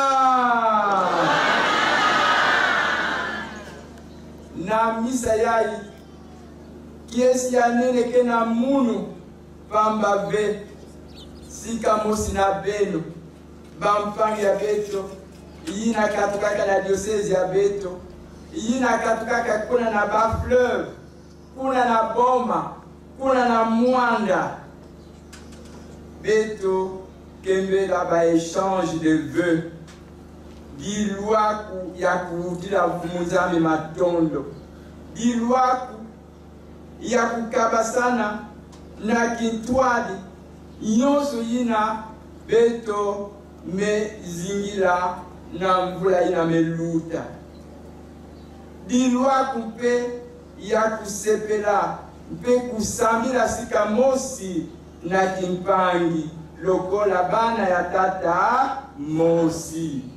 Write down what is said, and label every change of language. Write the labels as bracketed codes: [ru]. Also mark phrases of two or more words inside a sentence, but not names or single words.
[kg] na misa yai kiesi ya nene ke na munu pamba ve sika mosi na beno bampangi ya beto yina katukaka na diocese ya beto yina katukaka kuna na ba fleuve kuna na Boma kuna na Mwanda beto kembe la ba [fr] échange de vœux [kg] dilwaku ya kurudila muzame matondo dilwaku ya kukabasana na kitwadi nyonso yina beto me zingila na mvula yina meluta dilwaku mpe ya kusepela mpe kusamila sika mosi na kimpangi lokola bana ya tata mosi